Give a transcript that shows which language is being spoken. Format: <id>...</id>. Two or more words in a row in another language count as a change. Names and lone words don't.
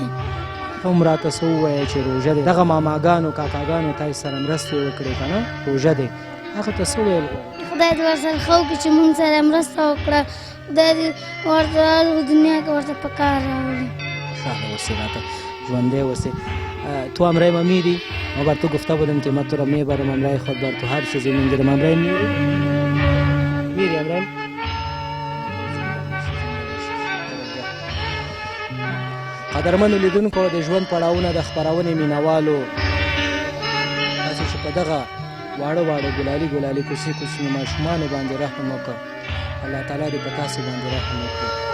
<ps>هم راته څه ووایه چې روژه دی دغه ماماګانو کاکاګانو تاسې سره مرستې وکړې که نه روژه دی هغه ته څه ویل غواړې؟ خدای دې ورسره ښه وکړي چې موږ سره مرسته وکړه. خدای دې ورته دنیا کې ورته په کار راولي. خوشحال اوسې راته ژوندی اوسې.</ps> <fa>تو همراه ما میری؟ ما بر تو گفته بودم که من تو را میبرم همراه خود، بر تو هر چیزی میگیرم. همراه میری همراه؟</fa> <ps>قدرمنو لیدونکو، د ژوند پړاوونه د خپرونې مینوالو، تاسې چې په دغه واړه واړه ګلالي ګلالي کوچني کوچني ماشومانو باندې رحم وکړه، الله تعالی دې په تاسې باندې رحم وکړي.</ps>